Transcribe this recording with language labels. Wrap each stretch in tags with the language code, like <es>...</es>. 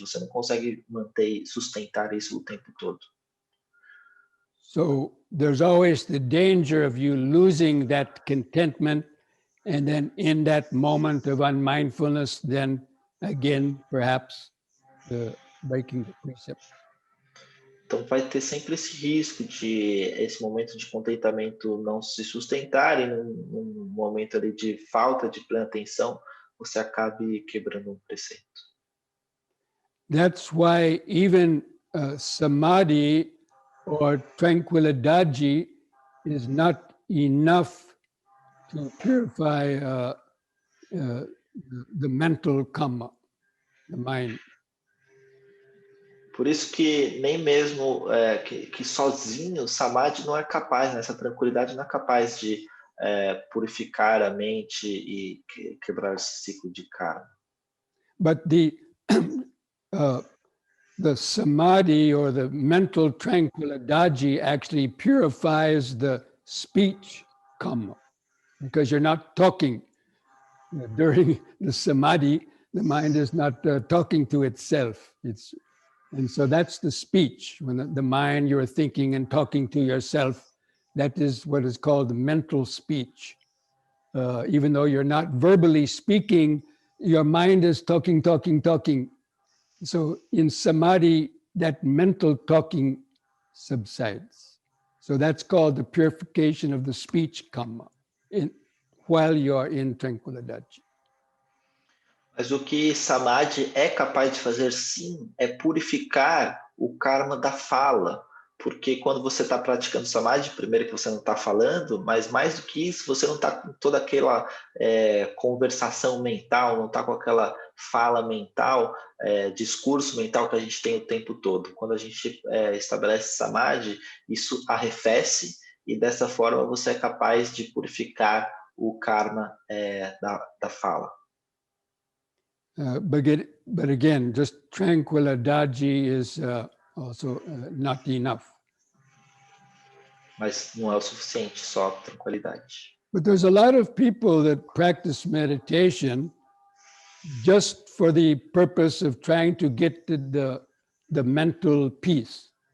<pt>Você não consegue sustentar isso o tempo todo.</pt> <en>So there's always the danger of you losing that contentment, and then in that moment of unmindfulness, then again, perhaps breaking the precept.</en> <pt>Então vai ter sempre esse risco de esse momento de contentamento não se sustentar e num momento ali de falta de plena atenção, você acabe quebrando um preceito.</pt> <en>That's why even samadhi or tranquilidade is not enough to purify the mental karma, the mind.</en> <pt>Por isso que nem mesmo que sozinho o samadhi não é capaz, né? Essa tranquilidade não é capaz de purificar a mente e quebrar esse ciclo de karma.</pt> <en>But the samadhi or the mental tranquilidade actually purifies the speech karma, because you're not talking. During the samadhi, the mind is not talking to itself. And so that's the speech. When the mind, you're thinking and talking to yourself, that is what is called the mental speech. Even though you're not verbally speaking, your mind is talking. So in samadhi, that mental talking subsides. So that's called the purification of the speech karma while you're in tranquilidade.</en> <pt>Mas o que Samadhi é capaz de fazer, sim, é purificar o karma da fala. Porque quando você está praticando Samadhi, primeiro que você não está falando, mas mais do que isso, você não está com toda aquela conversação mental, não está com aquela fala mental, discurso mental que a gente tem o tempo todo. Quando a gente estabelece Samadhi, isso arrefece e dessa forma você é capaz de purificar o karma da fala.</pt> <en>But again, just tranquilidade is also not enough.</en> <pt>Mas não é o suficiente, só tranquilidade.</pt> <en>But there's a lot of people that practice meditation just for the purpose of trying to get to the mental peace.</en>